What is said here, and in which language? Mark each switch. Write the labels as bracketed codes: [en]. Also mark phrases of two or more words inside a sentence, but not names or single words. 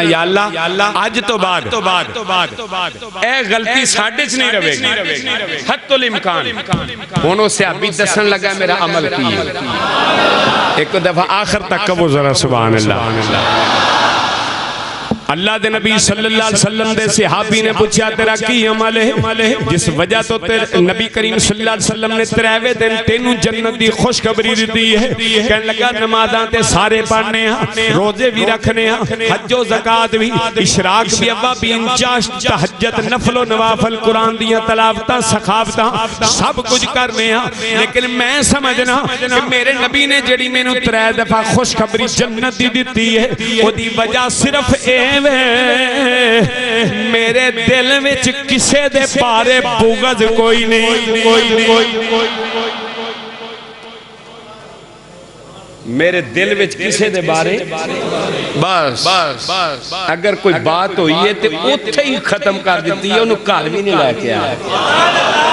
[pa] یا اللہ اج توں بعد ایہ غلطی ساڈے چ نہیں رہے گی [ar] حتى الإمكان. [pa] ہن او صحابی دسن لگا میرا عمل کی ہے. ایک دفعہ آخر تک کبو ذرا [ar] سبحان الله. [pa] اللہ دے نبی [ar] صلى الله عليه وسلم [pa] دے صحابی نے پوچھا تیرا کی عمل ہے جس وجہ توں تیرے نبی کریم [ar] صلى الله عليه وسلم [pa] نے 3ویں دن تینوں جنت دی خوشخبری دی ہے. کہن لگا نمازاں تے سارے پڑھنے ہیں، روزے بھی رکھنے ہیں، حج زکات بھی، اشراق بھی، اوابین چاشت، تہجد، نفل نوافل، قرآن دیاں تلاوتاں، سخاوتاں سب کچھ کرنے ہیں. لیکن میں سمجھنا کہ میرے نبی نے جیہڑی مینوں 3 دفعہ خوشخبری جنت دی دی ہے اوہدی وجہ صرف ایہ میرے دل وچ کسے دے بارے بغض کوئی نہیں. میرے دل وچ کسے دے بارے بس اگر کوئی بات ہوئی ہے تو اوتھے ہی ختم کر دی ہے، انہوں نے گھر بھی نہیں لے کے آیا.